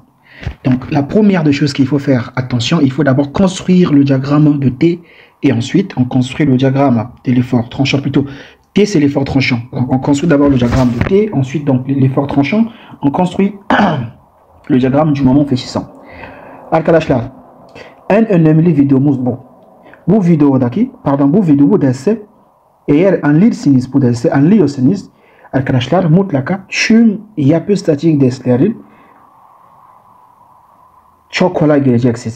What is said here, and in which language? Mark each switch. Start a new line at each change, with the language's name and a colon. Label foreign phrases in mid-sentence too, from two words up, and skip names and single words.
French: Donc, la première des choses qu'il faut faire, attention, il faut d'abord construire le diagramme de T et ensuite, on construit le diagramme de l'effort tranchant. Plutôt, T, c'est l'effort tranchant. Donc, on construit d'abord le diagramme de T, ensuite, donc, l'effort tranchant, on construit le diagramme du moment fléchissant.
Turkish: Arkadaşlar, en önemli videomuz bu. Bu videoyu dersi eğer anlıyorsanız arkadaşlar mutlaka tüm yapı statik derslerin çok kolay gelecek size.